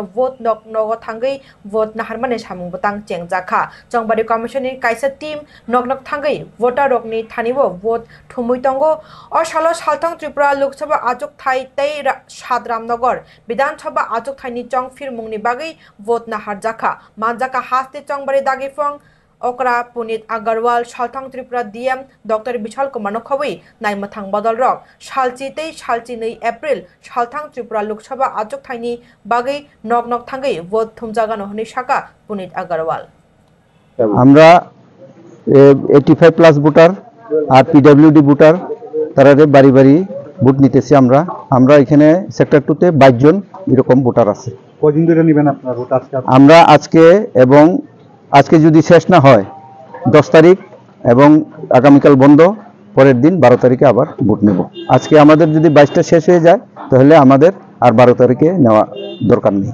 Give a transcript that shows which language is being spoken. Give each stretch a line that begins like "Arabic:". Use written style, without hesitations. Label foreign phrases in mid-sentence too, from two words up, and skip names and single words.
Kok Borok: vote nogo thangai vote naharmani samung botang chengjaka Chongbari Commission ni kaisa team nog thangai voter rokni thanibo vote thumui tongo o salo salthang Tripura Lok Sabha ajok thai tei Sadramnagar Bidhan Sabha ajok thai ni Chong Firmung ni bagai vote nahar jaka manjaka haste Chongbari dagifong Okra Punit Agarwal Salthang Tripura DM Dr. Bishal Kumar Nokhawi Naimathang Badal Rock Shalchi tei Shalchi nei April Salthang Tripura Lok Sabha ajok thai ni bagai nog thangai vote thumjaga nohni shaka Punit Agarwal
Bangla: আমরা 85
English: plus voter
Bangla: আর
English: PWD voter
Bangla: তারারে বাড়ি বাড়ি ভোট নিতেছি আমরা এখানে সেক্টর 2 তে 22 জন এরকম ভোটার আছে কয়দিন ধরে নেবেন আপনারা ভোট আমরা আজকে এবং আজকে যদি শেষ না হয় 10 তারিখ এবং আগামীকাল বন্ধ পরের দিন 12 তারিখে আবার ভোট নেব আজকে আমাদের যদি 22টা শেষ হয়ে যায় তাহলে আমাদের আর 12 তারিখে নেওয়া দরকার নেই